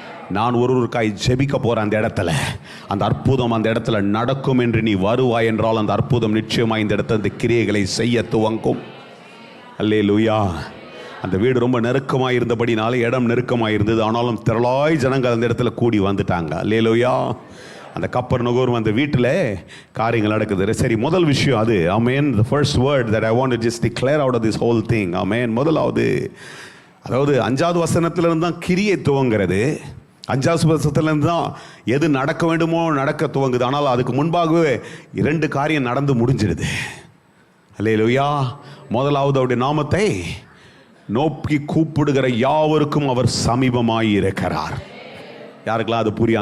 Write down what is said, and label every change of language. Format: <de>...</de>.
<ta>நான் ஒருவருக்காய் ஜெபிக்க போற அந்த இடத்துல அந்த அற்புதம் அந்த இடத்துல நடக்கும் என்று நீ வருவாய் என்றால் அந்த அற்புதம் நிச்சயமாக இந்த இடத்துல அந்த கிரியைகளை செய்ய துவங்கும். அல்லேலூயா. அந்த வீடு ரொம்ப நெருக்கமாக இருந்தபடினால இடம் நெருக்கமாக இருந்தது. ஆனாலும் திரளாய் ஜனங்கள் அந்த இடத்துல கூடி வந்துட்டாங்க. அல்லேலூயா. அந்த கப்பர்நகூம் அந்த வீட்டில் காரியங்கள் நடக்குது. சரி, முதல் விஷயம் அது. ஆமென்.</ta> <en>The first word that I want to just declare out of this whole thing.</en> <ta>ஆமென். முதலாவது, அதாவது 5வது வசனத்திலிருந்து தான் கிரியை துவங்கிறது. 5வது வசனத்திலிருந்து தான் எது நடக்க வேண்டுமோ நடக்க துவங்குது. ஆனால் அதுக்கு முன்பாகவே 2 காரியம் நடந்து முடிஞ்சிருது. அல்லேலூயா. முதலாவது அவருடைய நாமத்தை நோக்கி கூப்பிடுகிற யாவருக்கும் அவர் சமீபமாய் இருக்கிறார். யாருக்கெல்லாம் அது புரியும்?</ta>